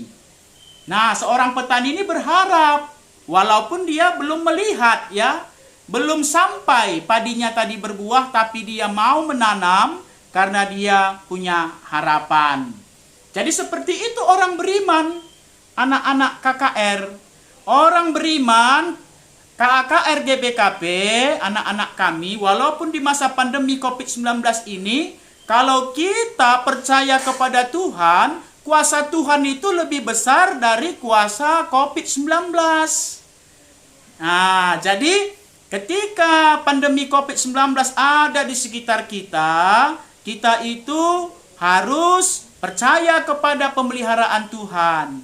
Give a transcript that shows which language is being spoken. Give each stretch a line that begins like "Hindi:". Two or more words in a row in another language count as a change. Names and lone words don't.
Indonesian: Nah, seorang petani ini berharap, walaupun dia belum melihat, ya, belum sampai padinya tadi berbuah, tapi dia mau menanam karena dia punya harapan. Jadi seperti itu orang beriman, anak-anak KKR. Orang beriman, KKR GBKP, anak-anak kami, walaupun di masa pandemi COVID-19 ini, kalau kita percaya kepada Tuhan, kuasa Tuhan itu lebih besar dari kuasa COVID-19. Nah, jadi ketika pandemi COVID-19 ada di sekitar kita, kita itu harus percaya kepada pemeliharaan Tuhan.